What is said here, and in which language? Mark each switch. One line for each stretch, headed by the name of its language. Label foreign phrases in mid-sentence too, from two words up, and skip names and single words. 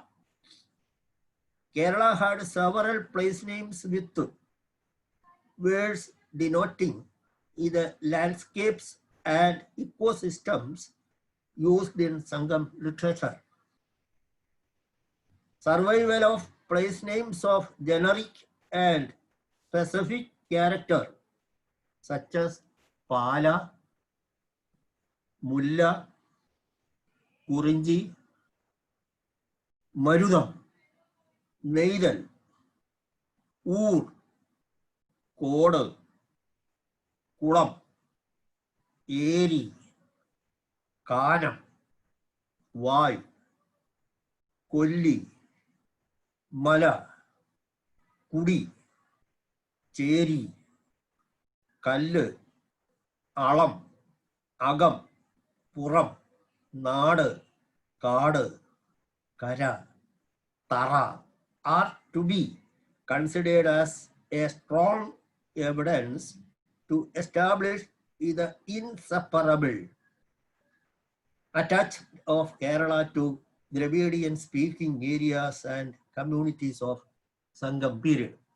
English: Kerala had several place names with words denoting either landscapes and ecosystems used in Sangam literature. Survival of place names of generic and specific character such as Pala, Mulla, Kurinji, Marudam, Neidal, Ur, Kodu, Kulam, Eri, Kanam, Vai, Kolli, Mala, Kudi, Cheri, Kallu, Alam, Agam, Puram, Nadu, Kadu, Kara, Tara are to be considered as a strong evidence to establish the inseparable attachment of Kerala to Dravidian speaking areas and communities of Sangam period.